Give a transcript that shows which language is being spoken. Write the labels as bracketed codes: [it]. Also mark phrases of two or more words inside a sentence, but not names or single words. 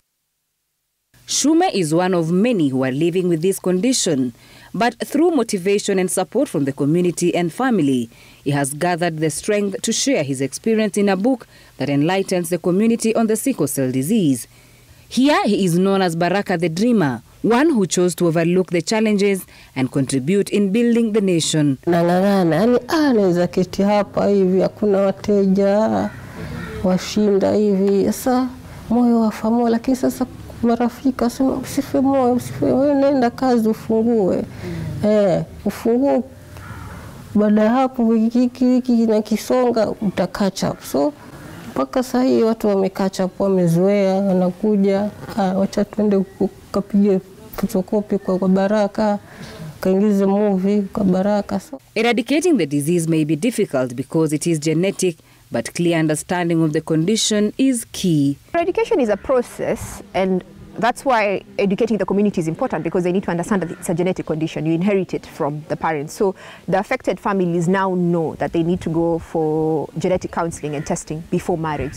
[en] Shume is one of many who are living with this condition, but through motivation and support from the community and family, he has gathered the strength to share his experience in a book that enlightens the community on the sickle cell disease. Here he is known as Baraka the Dreamer, one who chose to overlook the challenges and contribute in building the nation. [sw] Nang'ang'ana, yani naweza keti hapa hivi, hakuna wateja, washinda hivi. Sasa moyo wafamu, lakini sasa marafiki wasema usife moyo, wewe nenda kazi ufungue. Ufungue. Baada hapo wiki na kisonga uta [en] catch up. [sw] So mpaka sasa hii watu wame [en] catch up, [sw] wamezoea, wanakuja, wacha twende kupige photocopy kwa Baraka, kaingize movie kwa Baraka. [en] So eradicating the disease may be difficult because it is genetic, but clear understanding of the condition is key. Eradication is a process, and that's why educating the community is important, because they need to understand that it's a genetic condition. You inherit it from the parents. So the affected families now know that they need to go for genetic counseling and testing before marriage.